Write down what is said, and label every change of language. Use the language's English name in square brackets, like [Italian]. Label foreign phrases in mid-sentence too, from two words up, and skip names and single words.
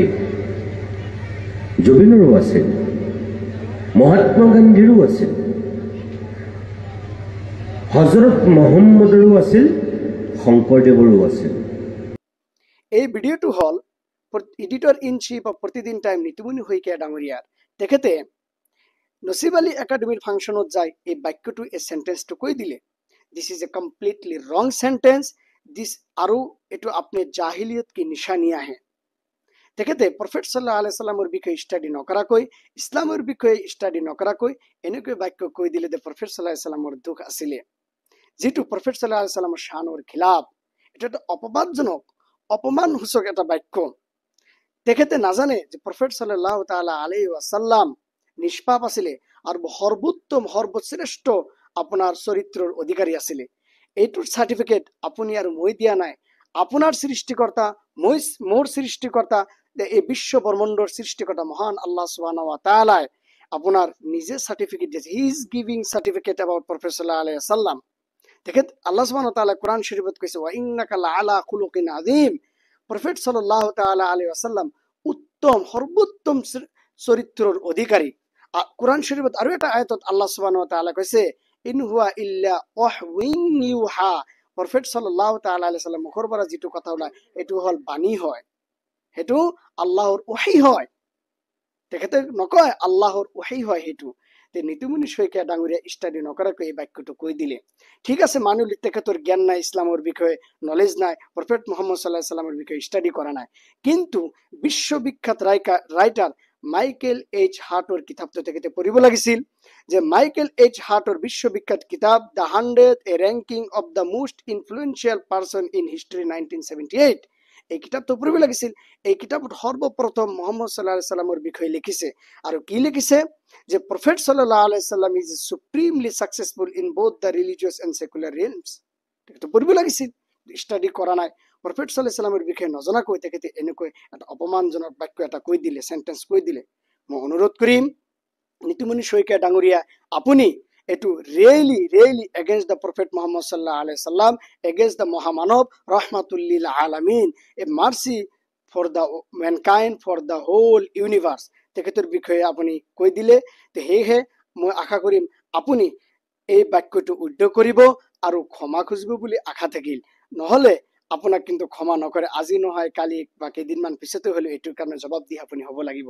[Assamese] জুবিনৰো আছিল, মহাত্মা গান্ধীৰো আছিল, হজৰত মহম্মদৰো আছিল, শংকৰদেৱৰো আছিল। এই ভিডিঅ'টো হ'ল [English] editor in chief of [Assamese] প্ৰতিদিন টাইম নিতুমণি শইকীয়া ডাঙৰীয়াৰ। তেখেতে নচিব আলী একাডেমীৰ ফাংচনত যায় এই বাক্যটো, এই সেন্টেন্সটো কৈ দিলে। [English] This is a completely wrong sentence this, [Assamese] আৰু এইটো আপুনি জাহিলিয়ত কি নিশানী আহে। তেখেতে প্ৰফেট [Arabic] صلى الله عليه وسلم [Assamese] বিষয়ে ষ্টাডি নকৰাকৈ, ইছলামৰ বিষয়ে ষ্টাডি নকৰাকৈ এনেকৈ বাক্য কৈ দিলে যে প্ৰফেট [Arabic] صلى الله عليه وسلم [Assamese] দুখ আছিলে, যিটো প্ৰফেট [Arabic] صلى الله عليه وسلم [Assamese] শানৰ খিলাফ। এটা এটা অপবাদজনক, অপমানসূচক এটা বাক্য। তেখেতে নাজানে যে প্ৰফেট [Arabic] صلى الله تعالى عليه وسلم [Assamese] নিষ্পাপ আছিলে আৰু সৰ্বোত্তম সৰ্বশ্ৰেষ্ঠ আপোনাৰ চৰিত্ৰৰ অধিকাৰী আছিলে। এইটোৰ চাৰ্টিফিকেট আপুনি আৰু মই দিয়া নাই, আপোনাৰ সৃষ্টিকৰ্তা, মোৰ সৃষ্টিকৰ্তা, এই বিশ্ব ব্ৰহ্মাণ্ডৰ সৃষ্টিকৰ্তা মহান [Arabic] الله سبحانه وتعالى [Assamese] আপোনাৰ নিজে সাৰ্টিফিকেট দিছে। [English] He is giving certificate about prophet [Arabic] صلى الله عليه وسلم. [Assamese] তেখেত [Arabic] الله سبحانه وتعالى [Assamese] কোরআন শরীফত কৈছে [Arabic] وإنك لعلى خلق عظيم. [Assamese] প্রফেট [Arabic] صلى الله تعالى عليه وسلم [Assamese] উত্তম সর্বোত্তম চরিত্ৰৰ অধিকাৰী। কোরআন শরীফত আৰু এটা আয়াতত [Arabic] الله سبحانه وتعالى [Assamese] কৈছে [Arabic] إن هو إلا وحي يوحى. [Assamese] প্রফেট [Arabic] صلى الله تعالى عليه وسلم [Assamese] মুখৰ পৰা যেটো কথা ওলায় এটো হল বাণী হয়, হেতু আল্লাহৰ ওহী হয়। তেখেতে নকয় আল্লাহৰ ওহী হয় হেতু। তে নিতুমণি শইকীয়া ডাঙৰীয়া ষ্টাডি নকৰাকৈ এই বাক্যটো কৈ দিলে। ঠিক আছে, মানুহ তেখেতৰ জ্ঞান নাই, ইছলামৰ বিষয়ে নলেজ নাই, প্ৰফেট মুহাম্মদ [Arabic] صلى الله عليه وسلم [Assamese] বিষয়ে ষ্টাডি কৰা নাই, কিন্তু বিশ্ববিখ্যাত ৰাইটাৰ মাইকেল এইচ হাৰ্টৰ কিতাপটো তেখেতে পঢ়িব লাগিছিল। যে মাইকেল এইচ হাৰ্টৰ বিশ্ববিখ্যাত কিতাপ দ্য 100 এ ৰেংকিং অফ দ্য মোষ্ট ইনফ্লুৱেঞ্চিয়েল পাৰ্চন ইন হিষ্ট্ৰী 1978, এই কিতাপটো পঢ়িব লাগিছিল। এই কিতাপত সৰ্বপ্ৰথম মুহাম্মদ [Arabic] صلى الله عليه وسلم [Assamese] বিষয়ে লিখিছে, আৰু কি লিখিছে যে প্ৰফেট [Arabic] صلى الله عليه وسلم [English] is supremely successful in both the religious and secular realms. [Assamese] তেখেতে পঢ়িব লাগিছিল, ষ্টাডি কৰা নাই। প্ৰফেট [Arabic] صلى الله عليه وسلم [Assamese] বিষয়ে নজনাকৈ তেখেতে এনেকৈ এটা অপমানজনক বাক্য এটা কৈ দিলে, সেন্টেন্স কৈ দিলে। মই অনুৰোধ কৰিম নিতুমণি শইকীয়া ডাঙৰীয়া, আপুনি এটো [English] really against the prophet [Assamese] মুহাম্মদ [Arabic] صلى الله عليه وسلم, [English] against the [Arabic] মহামানৱ رحمة للعالمين, [English] A mercy for the mankind, for the whole universe. [Assamese] তেখেতৰ বিষয়ে আপুনি কৈ দিলে। সেয়েহে মই আশা কৰিম আপুনি এই বাক্যটো উদ্ধ কৰিব আৰু ক্ষমা খুজিব বুলি আশা থাকিল। নহলে আপোনাক কিন্তু ক্ষমা নকৰে, আজি নহয় কালি বা কেইদিনমান পিছতে হলেও এইটোৰ কাৰণে জবাব দি আপুনি হ'ব লাগিব।